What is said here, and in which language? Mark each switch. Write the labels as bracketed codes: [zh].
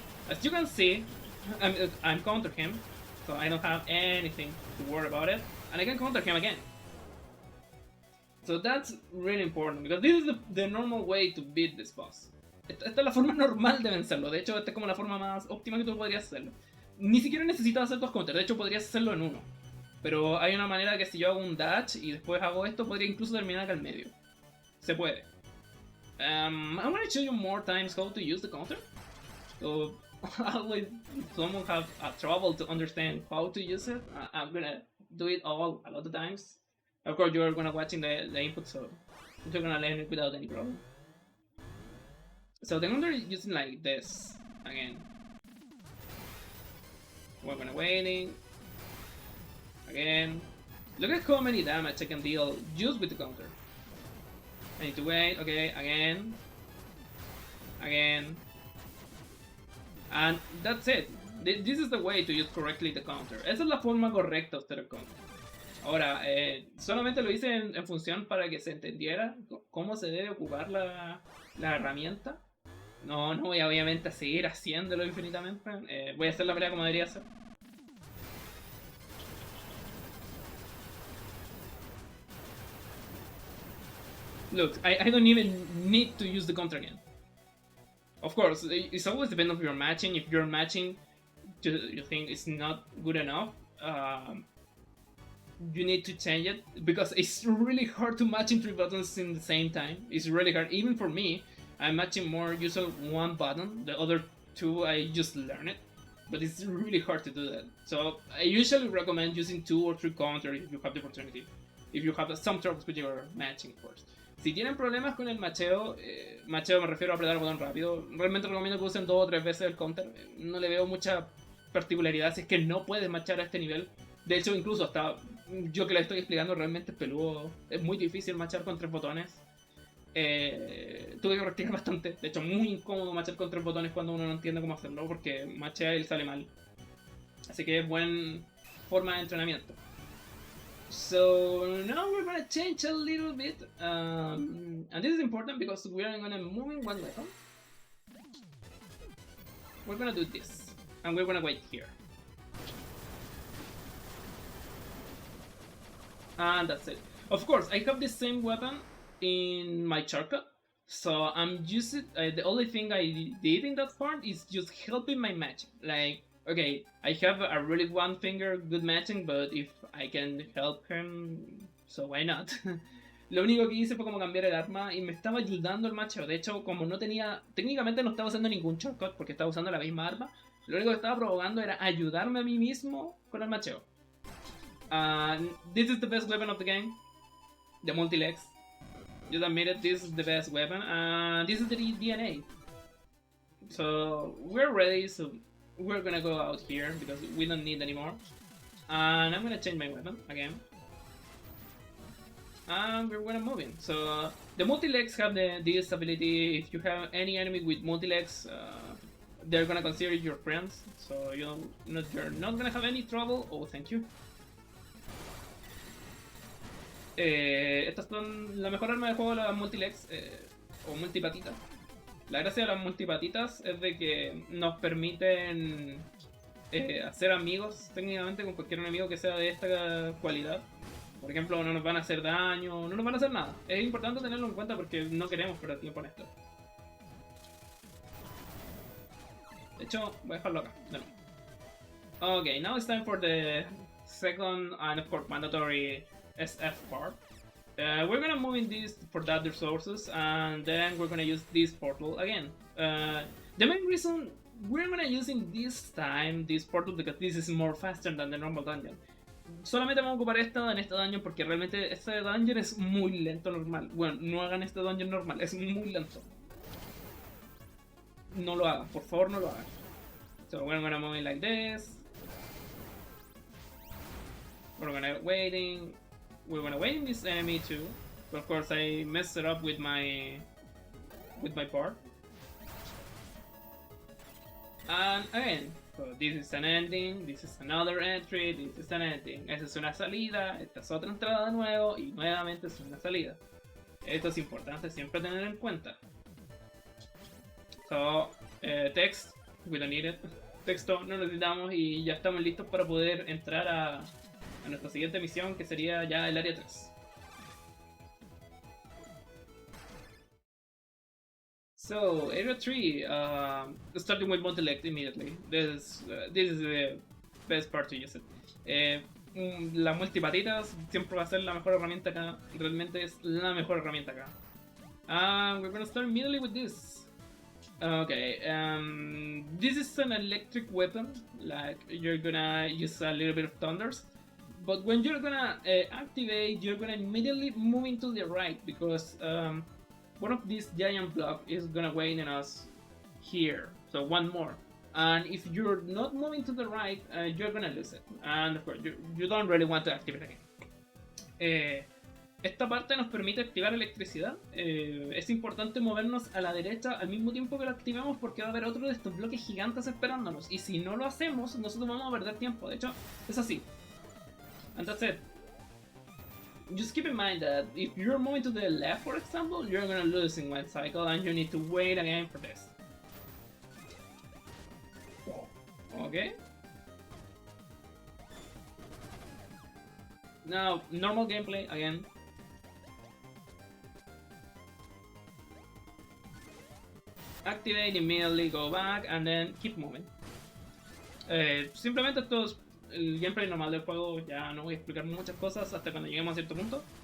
[en] As you can see, I'm counter him, so I don't have anything to worry about it, and I can counter him again. So that's really important, because this is the normal way to beat this boss. [es] Esta es la forma normal de vencerlo, de hecho esta es como la forma más óptima que tú podrías hacerlo. Ni siquiera necesitas hacer 2 counters, de hecho podrías hacerlo en uno. Pero hay una manera que si yo hago un dash y después hago esto, podría incluso terminar acá al medio. Se puede. [en] I'm gonna show you more times how to use the counter. So always someone have trouble to understand how to use it. I'm gonna do it a lot of times. Of course, you're gonna watching the input, so you're gonna learn it without any problem. So the counter is using like this again. We're gonna waiting again. Look at how many damage I can deal just with the counter. I need to wait. Okay, again, again, and that's it. This is the way to use correctly the counter. [es] Esa es la forma correcta de usar el counter. Ahora, solamente lo hice en función para que se entendiera cómo se debe ocupar la herramienta. No voy a obviamente a seguir haciéndolo infinitamente. Voy a hacer la pelea como debería ser. [en] Look, I don't even need to use the counter again. Of course, it's always dependent on your matching. If your matching you think it's not good enough, you need to change it, because it's really hard to match in 3 buttons in the same time. It's really hard, even for me. I'm matching more using 1 button, the other 2 I just learn it, but it's really hard to do that. So I usually recommend using 2 or 3 counters if you have the opportunity, if you have some troubles with your matching, of course. [es] Si tienen problemas con el macheo, macheo me refiero a apretar el botón rápido, realmente recomiendo que usen 2 o 3 veces el counter. No le veo mucha particularidad si es que no puedes machar a este nivel. De hecho, incluso hasta yo que le estoy explicando realmente es peludo. Es muy difícil machar con 3 botones. Tuve que practicar bastante. De hecho, muy incómodo machar con 3 botones cuando uno no entiende cómo hacerlo, porque machea y sale mal. Así que es buena forma de entrenamiento. [en] So now we're gonna change a little bit, and this is important because we are gonna move in 1 weapon. We're gonna do this, and we're gonna wait here. And that's it. Of course, I have the same weapon in my shortcut, so I'm using the only thing I did in that part is just helping my matching. Like, okay, I have a really 1 finger good matching, but if I can help him, so why not? [es] Lo único que hice fue como cambiar el arma y me estaba ayudando el macheo. De hecho, como no tenía, técnicamente no estaba usando ningún shortcut porque estaba usando la misma arma, lo único que estaba provocando era ayudarme a mí mismo con el macheo. [en] This is the best weapon of the game, the multi-legs. Just admitted this is the best weapon, and this is the DNA. So we're ready, so we're gonna go out here because we don't need anymore. And I'm gonna change my weapon again. And we're gonna move in. So the multi-legs have this ability. If you have any enemy with multi-legs, they're gonna consider your friends. So you're not gonna have any trouble. Oh, thank you. [es] Estas son la mejor arma de juego, las multilegs o multipatitas. La gracia de las multipatitas es de que nos permiten hacer amigos técnicamente con cualquier enemigo que sea de esta cualidad. Por ejemplo, no nos van a hacer daño, no nos van a hacer nada. Es importante tenerlo en cuenta porque no queremos perder tiempo en esto. De hecho, voy a dejarlo acá. No. [en] Okay, now it's time for the second and of course mandatory SF part. We're gonna move in this for that resources, and then we're gonna use this portal again. The main reason we're gonna use in this time this portal because this is more faster than the normal dungeon. [es] Solamente vamos a ocupar esta en este dungeon porque realmente este dungeon es muy lento normal. Bueno, no hagan este dungeon normal, es muy lento. No lo hagan, por favor no lo hagan. [en] So we're gonna move it like this. We're gonna waiting. We're gonna wait in this enemy too. But of course I messed it up with my part. And again, so this is an ending, this is another entry, this is an ending. [es] Esa es una salida, esta es otra entrada de nuevo y nuevamente es una salida. Esto es importante siempre tener en cuenta. [en] So, text, we don't need it. [es] Texto no lo necesitamos y ya estamos listos para poder entrar a nuestra siguiente misión, que sería ya el área 3. [en] So, area 3, starting with multi-leg immediately. This is the best part to use it. [es] Las multipatitas siempre va a ser la mejor herramienta acá. Realmente es la mejor herramienta acá. [en] We're gonna start immediately with this. Okay, this is an electric weapon. Like, you're gonna use a little bit of thunders. But when you're gonna activate, you're gonna immediately move into the right because one of these giant blocks is gonna wait on us here. So one more. And if you're not moving to the right, you're gonna lose it. And of course, you don't really want to activate again. [es] Esta parte nos permite activar electricidad. Es importante movernos a la derecha al mismo tiempo que lo activamos porque va a haber otro de estos bloques gigantes esperándonos. Y si no lo hacemos, nosotros vamos a perder tiempo. De hecho, es así. [en] And that's it. Just keep in mind that if you're moving to the left, for example, you're gonna lose in one cycle and you need to wait again for this. Okay. Now, normal gameplay again. Activate, immediately go back, and then keep moving. [es] Simplemente esto es el gameplay normal del juego, ya no voy a explicar muchas cosas hasta cuando lleguemos a cierto punto.